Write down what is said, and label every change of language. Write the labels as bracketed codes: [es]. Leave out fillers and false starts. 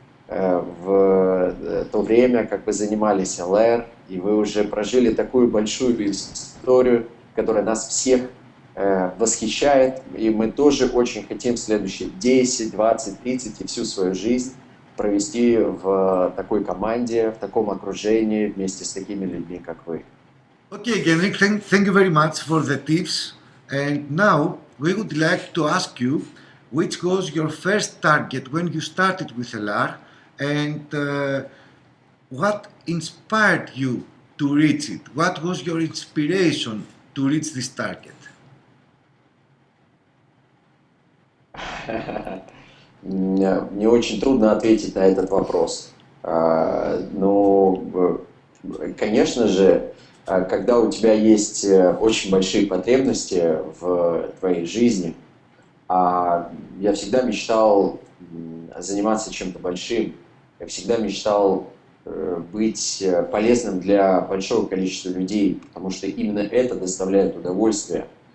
[ru] в то время, как вы занимались ЛР, и вы уже прожили такую большую историю, которая нас всех восхищает, и мы тоже очень хотим следующие 10, 20, 30 и всю свою жизнь провести в такой команде, в таком окружении, вместе с такими людьми, как вы. [en] Okay, Henrik, thank you very much for the tips. And now we would like to ask you which was your first target when you started with LR and what inspired you to reach it? What was your inspiration to reach this target? [ru] Мне очень трудно ответить на этот вопрос. Но, конечно же, когда у тебя есть очень большие потребности в твоей жизни, я всегда мечтал заниматься чем-то большим, я всегда мечтал быть полезным для большого количества людей, потому что именно это доставляет удовольствие.